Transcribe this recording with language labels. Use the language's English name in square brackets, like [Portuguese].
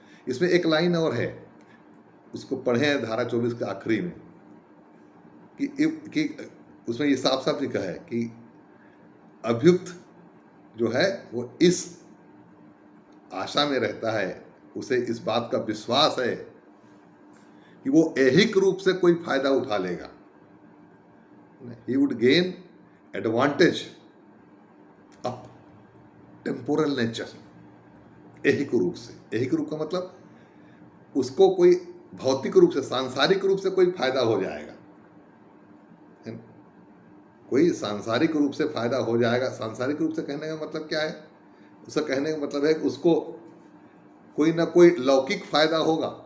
[Hindi] इसमें एक लाइन और है, उसको पढ़ें धारा 24 के आखिरी में, कि उसमें ये साफ साफ लिखा है कि अभियुक्त जो है वो इस आशा में रहता है, उसे इस बात का विश्वास है कि वो ऐहिक रूप से कोई फायदा उठा लेगा। [English] He would gain advantage of temporal nature। [Hindi] ऐहिक रूप से, ऐहिक रूप का मतलब उसको कोई भौतिक रूप से, सांसारिक रूप से कोई फायदा हो जाएगा, कोई सांसारिक रूप से फायदा हो जाएगा। सांसारिक रूप से कहने का मतलब क्या है? उसका कहने का मतलब है कि उसको कोई ना कोई लौकिक फायदा होगा।